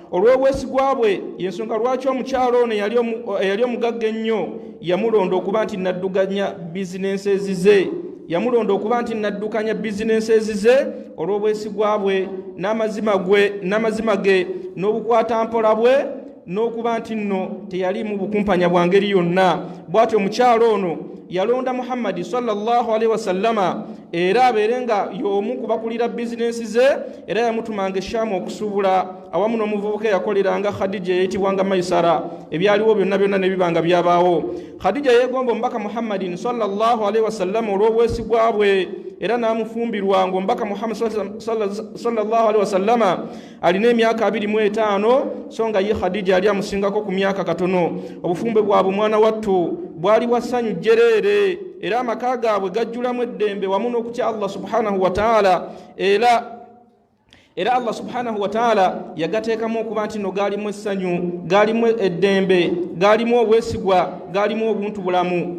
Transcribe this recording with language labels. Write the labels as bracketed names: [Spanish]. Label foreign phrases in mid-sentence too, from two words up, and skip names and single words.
[Ganda] olw'obwesigwa bwe yensonga lwaki omukyalo ono eyali omugagga ennyo yamulonda okuba nti naddukanya bizinensi ezize olw'obwesigwa bwe n'amazima ge n'obukwatampola bwe n'okuba nti nno teyalimu bukumpanya bwa ngeri yonna. Bw'atyo omukyalo ono yalonda Muhammadi [Arabic] صلى الله عليه وسلم [Ganda] era abeere nga y'omu kubakulira bizinensi ze, era yamutumanga eshaamu okusuubula awamu n'omuvubuka eyakoleranga Khadija eyitibwanga Maisara. Ebyaliwo byonna ne bibanga byabaawo. Khadija yeegomba omubaka Muhammadin [Arabic] صلى الله عليه وسلم [Ganda] olw'obwesigwa bwe era n'amufumbirwa ng'omubaka Muhammad [Arabic] صلى الله عليه وسلم [Ganda] alina emyaka 25 so nga ye Khadija yali amusingako ku myaka katono. Obufumbe bwabwe mwana wattu bwali bwasanyu jjereere era amaka gaabwe gajjulamu eddembe wamu n'okutya Allah [Arabic] سبحانه وتعالى [Ganda] era Allah [Arabic] سبحانه وتعالى [Ganda] yagateekamu okuba nti no gaalimu essanyu, gaalimu eddembe, gaalimu obwesigwa, gaalimu obuntu bulamu.